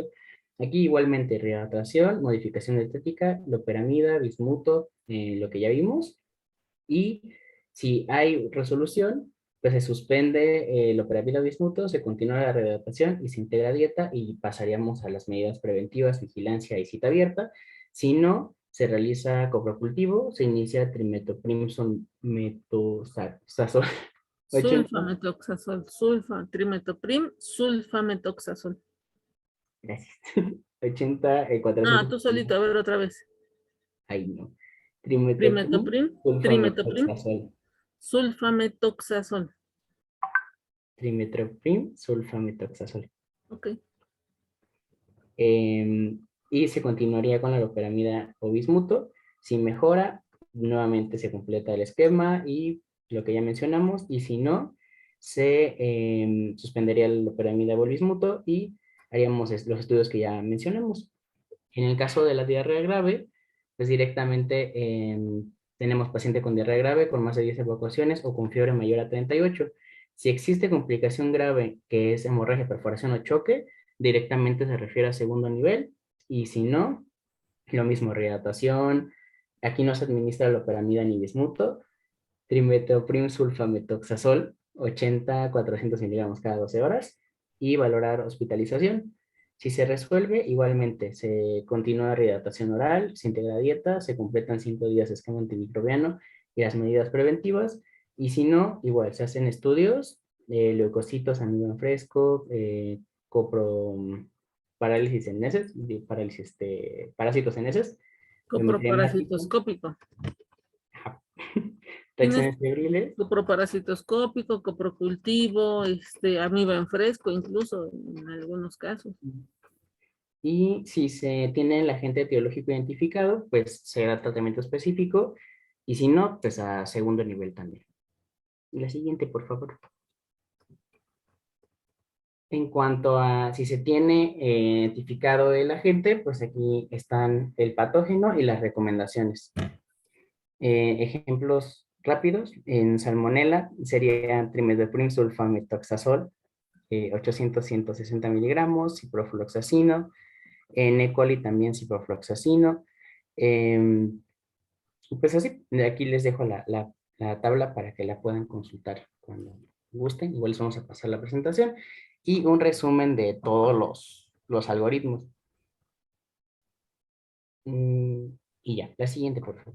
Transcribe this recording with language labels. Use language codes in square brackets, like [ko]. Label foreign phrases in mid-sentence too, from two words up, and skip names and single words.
[es] Aquí igualmente rehidratación, modificación de estética, loperamida, bismuto, lo que ya vimos, y si hay resolución, pues se suspende el operativo bismuto, se continúa la rehidratación y se integra dieta y pasaríamos a las medidas preventivas, vigilancia y cita abierta. Si no, se realiza coprocultivo, se inicia trimetoprim metoxazol 80, Sulfametoxazol, trimetoprim, sulfametoxazol. gracias, 80, Ah, 400, tú solito, a ver otra vez. ahí no, trimetoprim, Trimetoprim, trimetoprim, sulfametoxazol, sulfametoxazol. trimetoprim, sulfametoxazol. Ok. Y se continuaría con la loperamida o bismuto. Si mejora, nuevamente se completa el esquema y lo que ya mencionamos, y si no, se suspendería la loperamida o el bismuto y haríamos los estudios que ya mencionamos. En el caso de la diarrea grave, pues directamente tenemos paciente con diarrea grave con más de 10 evacuaciones o con fiebre mayor a 38. Si existe complicación grave que es hemorragia, perforación o choque, directamente se refiere a segundo nivel, y si no, lo mismo, rehidratación. Aquí no se administra loperamida ni bismuto, trimetoprim sulfametoxazol 80-400 miligramos cada 12 horas y valorar hospitalización. Si se resuelve, igualmente se continúa rehidratación oral, se integra dieta, se completan 5 días de esquema antimicrobiano y las medidas preventivas. Y si no, igual se hacen estudios de leucocitos, amido en fresco, copro, parálisis en heces, parásitos en heces, hemocrimático, Coproparasitoscópico. Tienes reacciones febriles. coproparasitoscópico, coprocultivo, amiba en fresco, incluso en algunos casos. Y si se tiene el agente etiológico identificado, pues será tratamiento específico. Y si no, pues a segundo nivel también. Y la siguiente, por favor. En cuanto a si se tiene identificado el agente, pues aquí están el patógeno y las recomendaciones. Ejemplos rápidos, en salmonela sería trimethoprim sulfametoxazol, 800-160 miligramos, ciprofloxacino. En E. coli también ciprofloxacino. Pues así, de aquí les dejo la tabla para que la puedan consultar cuando gusten. Igual les vamos a pasar la presentación y un resumen de todos los algoritmos. Y ya, la siguiente, por favor.